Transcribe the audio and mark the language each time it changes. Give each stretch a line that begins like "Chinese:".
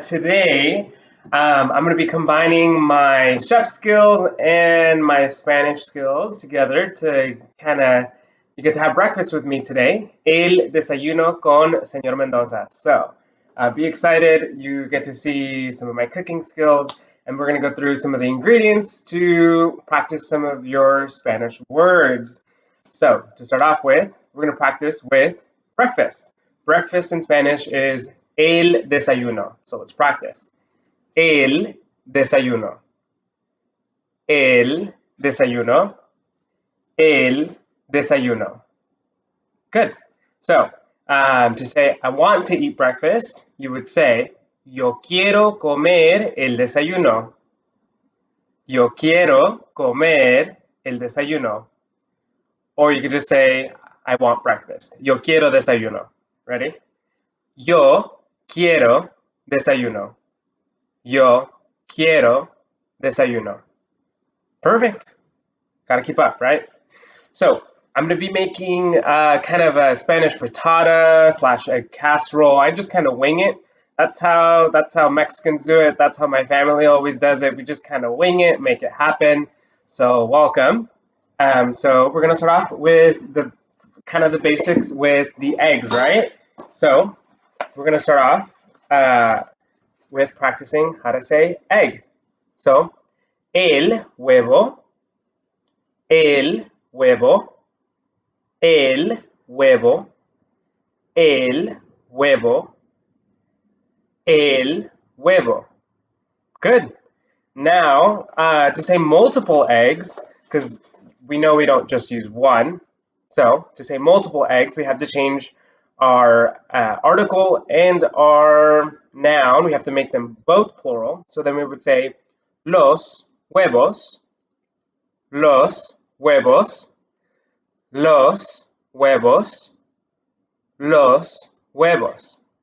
English: Today, I'm going to be combining my chef skills and my Spanish skills together to you get to have breakfast with me today.
Spanish: El desayuno con Sr Mendoza.
English: So, be excited. You get to see some of my cooking skills, and we're going to go through some of the ingredients to practice some of your Spanish words. So, to start off with, we're going to practice with breakfast. Breakfast in Spanish is el desayuno. So let's practice.
Spanish: El desayuno. El desayuno. El desayuno. Good.
English: So to say I want to eat breakfast, you would say
Spanish: yo quiero comer el desayuno. Yo quiero comer el desayuno.
English: Or you could just say I want breakfast.
Spanish: Yo quiero desayuno.
English: Ready?
Spanish: Yo quiero desayuno. Yo quiero desayuno.
English: Perfect. Gotta keep up, right? So I'm going to be making kind of a Spanish frittata / a casserole. I just kind of wing it. That's how Mexicans do it. That's how my family always does it. We just kind of wing it, make it happen. So welcome. So we're going to start off with the basics with the eggs, right? So we're going to start off with practicing how to say egg.
Spanish: So, el huevo, el huevo, el huevo, el huevo, el huevo.
English: Good. Now, to say multiple eggs, because we know we don't just use one. So, to say multiple eggs, we have to change our article and our noun. We have to make them both plural. So then we would say
Spanish: los huevos, los huevos,
English: los huevos, los huevos.